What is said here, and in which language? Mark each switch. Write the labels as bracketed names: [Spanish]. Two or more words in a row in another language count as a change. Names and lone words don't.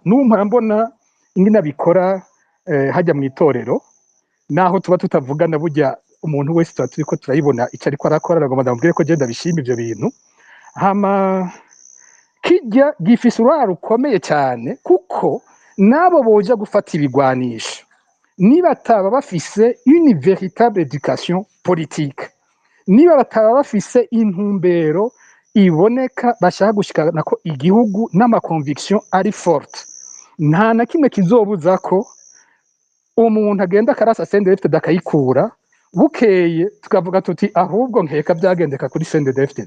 [Rundi] N'ubu mbona ingene abikora hajya mu itorero, naho tuba tutavugana burya umuntu wese tuba turiko turayibona icyo ariko arakora, nagomba ndamubwire ko je ndabishima ivyo bintu. Hama kijya gifise uruhara rukomeye cyane, kuko nabo boja gufata ibigwanisho niba bataba bafise [French] une véritable éducation politique, [Rundi] niba bataba bafise intumbero iboneka bashaka gushikana ko igihugu n'amaconviction ari forte, nta na kimwe kizobuza ko umuntu agenda akarasa CNDD-FDD akayikura, bukeye tukavuga tuti ahubwo nkeka byagendeka kuri CNDD-FDD.